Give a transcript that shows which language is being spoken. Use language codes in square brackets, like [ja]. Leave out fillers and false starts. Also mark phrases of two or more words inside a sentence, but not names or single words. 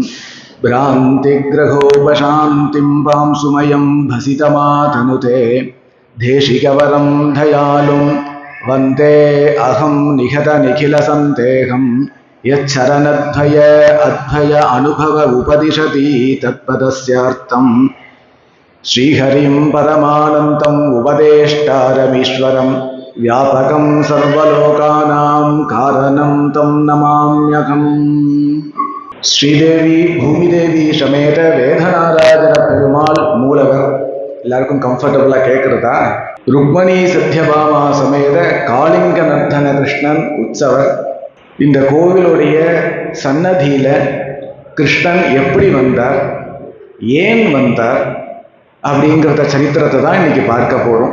[sa] भ्रान्तिग्रहोपशान्तिं पांसुमयं भसितमातनुते देशिकवरं दयालुं वन्दे अहं निखिलसन्देहं यच्चरणद्वय अद्वय अनुभव उपदिशति तत्पदस्यार्थम् श्रीहरिं परमानन्दम् उपदेष्टारमीश्वरम् व्यापकं सर्वलोकानां कारणं तं नमाम्यहम्। [ta] ஸ்ரீதேவி பூமிதேவி சமேத வேதநாராஜன பெருமாள் மூலவர் எல்லாருக்கும் கம்ஃபர்டபுளா கேட்கறதா? ருக்மணி சத்யபாமா சமேத காளிங்க நர்த்தன கிருஷ்ணன் உற்சவர். இந்த கோவிலுடைய சன்னதியில கிருஷ்ணன் எப்படி வந்தார், ஏன் வந்தார் அப்படிங்கிறத சரித்திரத்தை தான் இன்னைக்கு பார்க்க போறோம்.